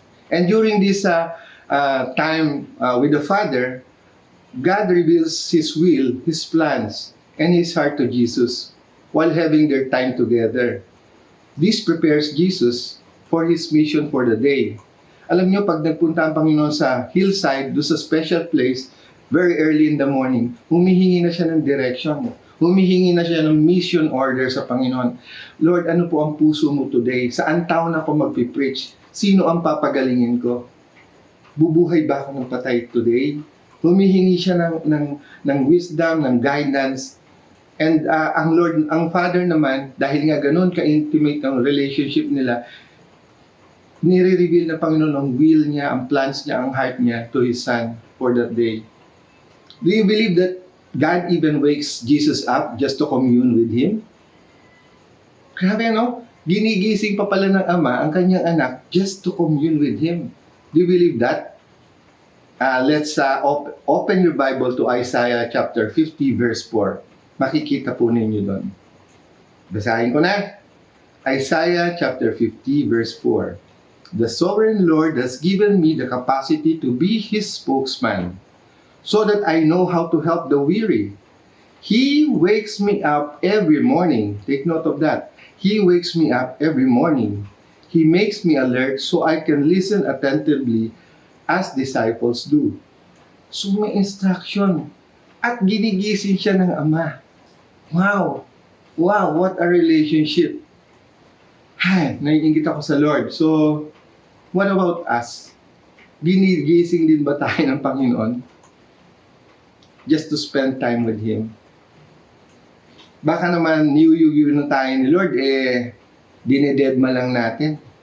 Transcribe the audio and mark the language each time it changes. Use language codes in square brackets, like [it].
[en] And during this time with the Father, God reveals His will, His plans, and His heart to Jesus while having their time together. This prepares Jesus for His mission for the day. [tl] Alam niyo, pag nagpunta ang Panginoon sa hillside, doon sa special place, [en] very early in the morning, [tl] humihingi na siya ng direction. Humihingi na siya ng mission order sa Panginoon. Lord, ano po ang puso mo today? Saan taon ako magpipreach? Sino ang papagalingin ko? Bubuhay ba ako ng patay today? Humihingi siya ng wisdom, ng guidance. And ang Father naman, dahil nga ganun ka-intimate ang relationship nila, nire-reveal ng Panginoon ang will niya, ang plans niya, ang heart niya [en] to His Son for that day. Do you believe that God even wakes Jesus up just to commune with Him? [tl] Grabe, no? Ginigising pa pala ng Ama ang kanyang anak [en] just to commune with Him. Do you believe that? Let's open your Bible to Isaiah chapter 50 verse 4. [tl] Makikita po ninyo doon. Basahin ko na. [en] Isaiah chapter 50 verse 4. The sovereign Lord has given me the capacity to be His spokesman, so that I know how to help the weary. He wakes me up every morning. Take note of that. He wakes me up every morning. He makes me alert so I can listen attentively as disciples do. [tl] So may instruction. At ginigising siya ng Ama. [en] Wow! Wow, what a relationship. [tl] Naiingit ako sa Lord. [en] So, what about us? [tl] Ginigising din ba tayo ng Panginoon? [en] just to spend time with Him. [tl] Baka naman niyuyugi na tayo ni Lord, dinededma lang natin.